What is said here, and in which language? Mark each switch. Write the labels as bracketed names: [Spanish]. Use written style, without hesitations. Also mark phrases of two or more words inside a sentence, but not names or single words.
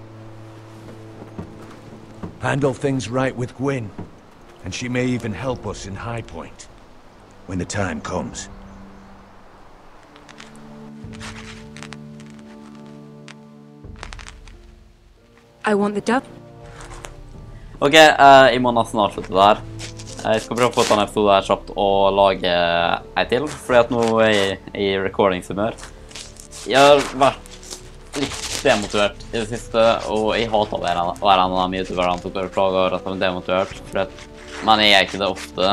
[English] Handle things right with Gwyn, and she may even help us in High Point, when the time comes. I want the dub. [Norwegian] Ok, jeg må nesten avslutte der. Jeg skal prøve å få ta en episode her kjapt og lage en til, fordi at nå er jeg i recordingshumør. Jeg har vært litt demotivert i det siste, og jeg hater å være en av de youtuberne som klager over at de er demotivert, men jeg er ikke det ofte.